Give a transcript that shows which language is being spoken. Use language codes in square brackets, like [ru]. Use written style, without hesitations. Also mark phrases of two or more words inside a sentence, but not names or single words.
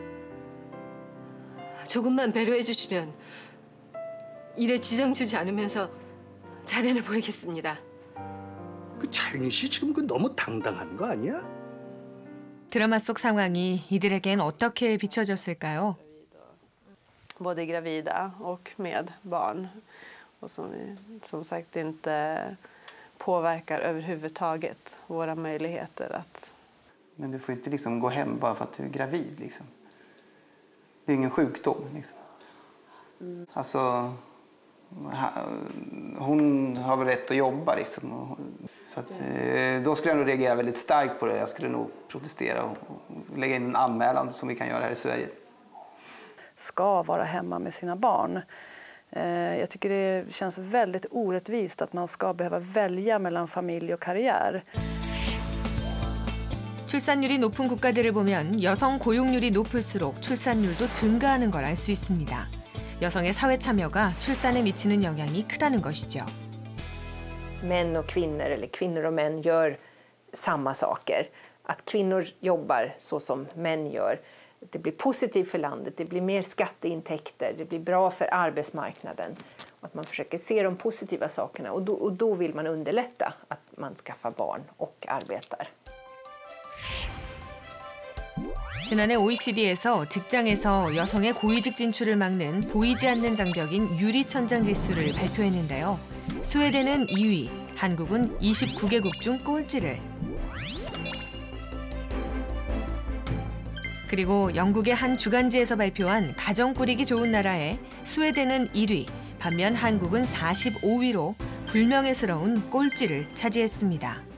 [ko] 조금만 배려해 주시면 일에 지장 주지 않으면서 잘해내 보이겠습니다. 그 차윤희 씨 지금 그 너무 당당한 거 아니야? 드라마 속 상황이 이들에겐 어떻게 비춰졌을까요? [sv] Både gravida och med barn. Och som sagt inte påverkar överhuvudtaget våra möjligheter att... Men du får inte liksom gå hem bara för att du är gravid. Liksom. Det är ingen sjukdom. Liksom. Alltså, hon har väl rätt att jobba. Liksom. Så att, då skulle jag nog reagera väldigt starkt på det. Jag skulle nog protestera och lägga in en anmälan som vi kan göra här i Sverige. Ska vara hemma med sina barn. Jag tycker det känns väldigt orättvist att man ska behöva välja mellan familj och karriär. [ko] 출산율이 높은 국가들을 보면 여성 고용률이 높을수록 출산율도 증가하는 걸 알 수 있습니다. 여성의 사회 참여가 출산에 미치는 영향이 크다는 것이죠. [sv] Män och kvinnor eller kvinnor och män gör samma saker. Att kvinnor jobbar så som män gör. Det blir positivt för landet, det blir mer skatteintäkter, det blir bra för arbetsmarknaden. Och att man försöker se de positiva sakerna och då vill man underlätta att man skaffar barn och arbetar. [ko] 지난해 OECD에서 직장에서 여성의 고위직 진출을 막는 보이지 않는 장벽인 유리천장 지수를 발표했는데요. 스웨덴은 2위, 한국은 29개국 중 꼴찌를. 그리고 영국의 한 주간지에서 발표한 가정 꾸리기 좋은 나라에 스웨덴은 1위, 반면 한국은 45위로 불명예스러운 꼴찌를 차지했습니다.